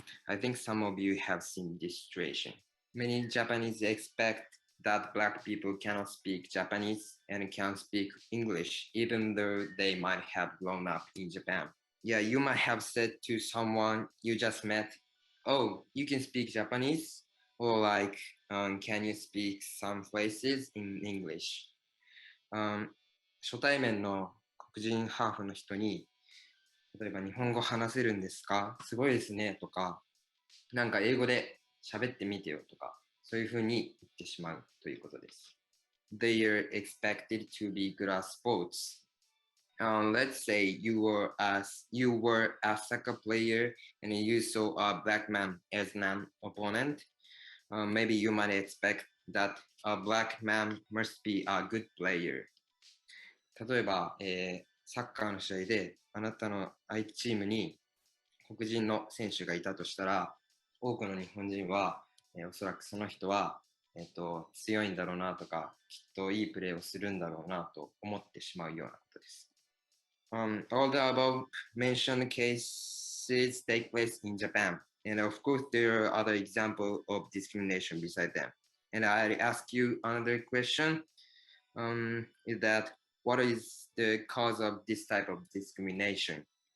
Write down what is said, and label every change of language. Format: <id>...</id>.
<en>I think some of you have seen this situation. Many Japanese expect that Black people cannot speak Japanese and can speak English, even though they might have grown up in Japan. Yeah, you might have said to someone you just met, "Oh, you can speak Japanese?" Or like, "Can you speak some phrases in English?"</en> <ja>初対面の黒人ハーフの人に、例えば日本語話せるんですか？すごいですねとか、なんか英語で喋ってみてよとか、そういうふうに言ってしまうということです。</ja> <en>They are expected to be good at sports. Let's say you were a soccer player and you saw a black man as an opponent. Maybe you might expect that a black man must be a good player.</en> <ja>例えば、サッカーの試合であなたの相手チームに黒人の選手がいたとしたら、多くの日本人は、おそらくその人は、強いんだろうなとか、きっといいプレーをするんだろうなと思ってしまうようなことです。</ja> <en>All the above mentioned cases take place in Japan, and of course there are other examples of discrimination beside them. And I ask you another question, is that what is the cause of this type of discrimination?</en>